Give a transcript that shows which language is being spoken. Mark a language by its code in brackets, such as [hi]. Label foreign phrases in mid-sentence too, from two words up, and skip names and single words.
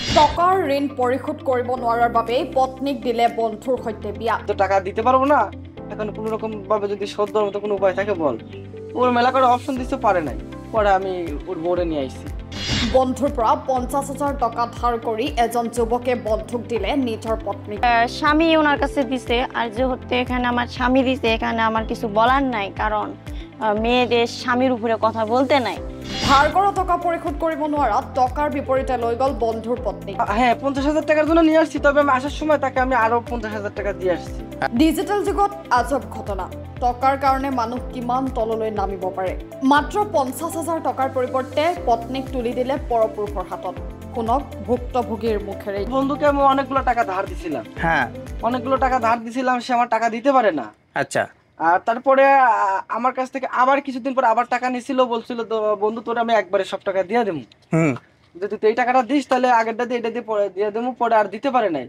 [as] টকাৰ ঋণ পৰিশোধ কৰিব নোৱাৰাৰ বাবে পত্নীক দিলে বন্ধুৰ সৈতে বিয়া। [bn] তো টাকা দিতে পারবো না, এখন কোনো রকম ভাবে যদি শোধ দেওয়ার মতো কোনো উপায় থাকে বল। ওর মেলা করে অপশন দিতে পারে নাই, পরে আমি ওর বউরে নিয়ে আইছি। [as] বন্ধুৰ পৰা 50,000 টাকা ধাৰ কৰি এজন যুৱকে বন্ধুক দিলে নিজৰ পত্নীক। [bn] স্বামী ওনার কাছে দিছে, আর যেহেতু এখানে আমার স্বামী দিছে, এখানে আমার কিছু বলার নাই, কারণ মেয়েদের স্বামীর উপরে কথা বলতে নাই। [as] ধাৰ কৰা টকা পৰিশোধ কৰিব নোৱাৰা টকাৰ বিপৰীতে লৈ গ'ল বন্ধুৰ পত্নী। [bn] হ্যাঁ 50,000 টাকার জন্য নিয়ে আসছি, তবে আমি আসার সময় তাকে আমি আরো 50,000 টাকা দিয়ে আসছি। [as] ডিজিটেল যুগত আজব ঘটনা। টকাৰ কাৰণে মানুহ কিমান তললৈ নামিব পাৰে। মাত্ৰ 50,000 টকাৰ পৰিৱৰ্তে পত্নীক তুলি দিলে পৰপুৰুষৰ হাতত। শুনক ভুক্তভোগীৰ মুখেৰে। [bn] বন্ধুকে আমি অনেকগুলো টাকা ধার দিছিলাম, হ্যাঁ অনেকগুলো টাকা ধার দিছিলাম, সে আমার টাকা দিতে পারে না। আচ্ছা আর তারপরে আমার কাছ থেকে আবার কিছুদিন পর আবার টাকা নিছিল, বলছিল তো বন্ধু তোর আমি একবারে সব টাকা দিয়ে দেবো, যদি তুই এই টাকাটা দিস তাহলে আগেরটা দিয়ে এটা দিয়ে পরে দিয়ে দেবো, পরে আর দিতে পারে নাই।